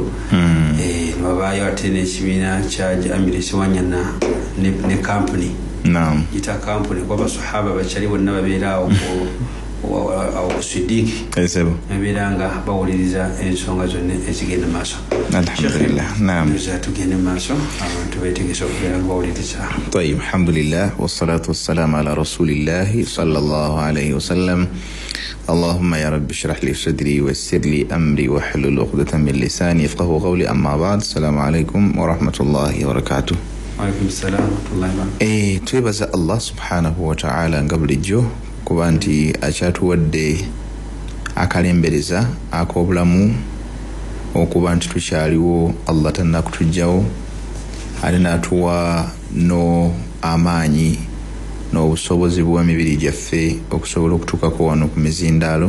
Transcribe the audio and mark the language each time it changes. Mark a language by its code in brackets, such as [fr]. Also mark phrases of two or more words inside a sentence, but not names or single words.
[lg] Babaayo ate n'ekibiina kya Amiri Siwanyana ne kampuni gita kampuni kuba basahaba bakyali bonna babeeraawo Siddiq Esebo. ebiranga bawuliriza ensonga zonna ezigenda maaso. [ar] الحمد لله. نعم. [lg] Tugende maaso abantu beetegese okubeera bawuliriza. [ar] طيب الحمد لله والصلاة والسلام على رسول الله صلى الله عليه وسلم. اللهم يا رب اشرح لي صدري ويسر لي أمري واحلل عقدة من لساني يفقهوا قولي. أما بعد السلام عليكم ورحمة الله وبركاته. وعليكم السلام ورحمة الله وبركاته. [lg] twebaza Allah [ar] سبحانه وتعالى [lg] nga bulijjo kuba nti akyatuwadde akalembereza ak'obulamu okuba nti tukyaliwo, Allah tannakutujjawo ate n'atuwa amaanyi n'obusobozi bw'emibiri gyaffe okusobola okutuukako wano ku mizindaalo.